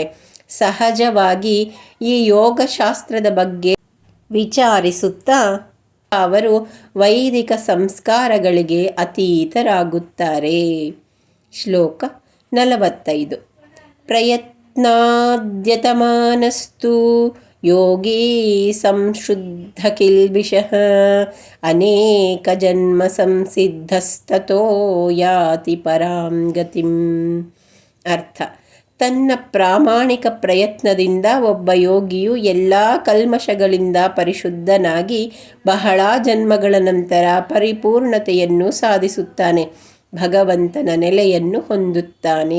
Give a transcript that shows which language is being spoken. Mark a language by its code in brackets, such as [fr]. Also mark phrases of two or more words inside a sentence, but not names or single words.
[kn] ಸಹಜವಾಗಿ ಈ ಯೋಗಶಾಸ್ತ್ರದ ಬಗ್ಗೆ ವಿಚಾರಿಸುತ್ತಾ ಅವರು ವೈದಿಕ ಸಂಸ್ಕಾರಗಳಿಗೆ ಅತೀತರಾಗುತ್ತಾರೆ. [sa] ಶ್ಲೋಕ 45. ಪ್ರಯತ್ನಾದ್ಯತಮಾನಸ್ತು ಯೋಗೀ ಸಂಶುದ್ಧ ಕಿಲ್ಬಿಷಃ ಅನೇಕ ಜನ್ಮ ಸಂಸಿದ್ಧಸ್ತತೋ ಯಾತಿ ಪರಾಂ ಗತಿಂ. [kn] ಅರ್ಥ: ತನ್ನ ಪ್ರಾಮಾಣಿಕ ಪ್ರಯತ್ನದಿಂದ ಒಬ್ಬ ಯೋಗಿಯು ಎಲ್ಲ ಕಲ್ಮಶಗಳಿಂದ ಪರಿಶುದ್ಧನಾಗಿ ಬಹಳ ಜನ್ಮಗಳ ನಂತರ ಪರಿಪೂರ್ಣತೆಯನ್ನು ಸಾಧಿಸುತ್ತಾನೆ, ಭಗವಂತನ ನೆಲೆಯನ್ನು ಹೊಂದುತ್ತಾನೆ.